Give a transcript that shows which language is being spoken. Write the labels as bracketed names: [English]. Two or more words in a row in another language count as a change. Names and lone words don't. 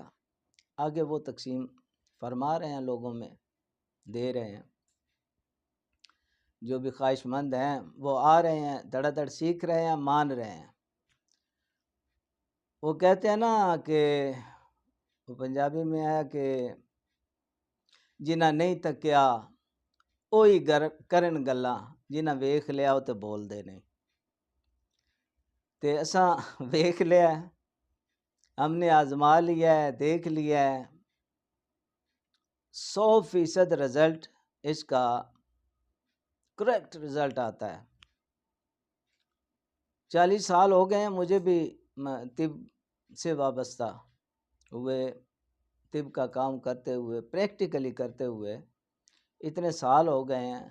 [Urdu] آگے وہ تقسیم فرما رہے ہیں، لوگوں میں دے رہے ہیں۔ جو بھی خواہش مند ہیں وہ آ رہے ہیں، دڑا دڑ سیکھ رہے ہیں، مان رہے ہیں۔ وہ کہتے ہیں نا کہ وہ پنجابی میں آیا کہ [Punjabi] جنہ نہیں تکیا اوہی کرن گلاں، جنہ ویکھ لیا وہ تے بول دے نہیں۔ تے اساں ویکھ لیا ہے، [Urdu] ہم نے آزما لیا ہے، دیکھ لیا ہے، 100% رزلٹ اس کا [English] correct result [Urdu] آتا ہے۔ 40 سال ہو گئے ہیں مجھے بھی طب سے وابستہ ہوئے، طب کا کام کرتے ہوئے، پریکٹیکلی کرتے ہوئے اتنے سال ہو گئے ہیں۔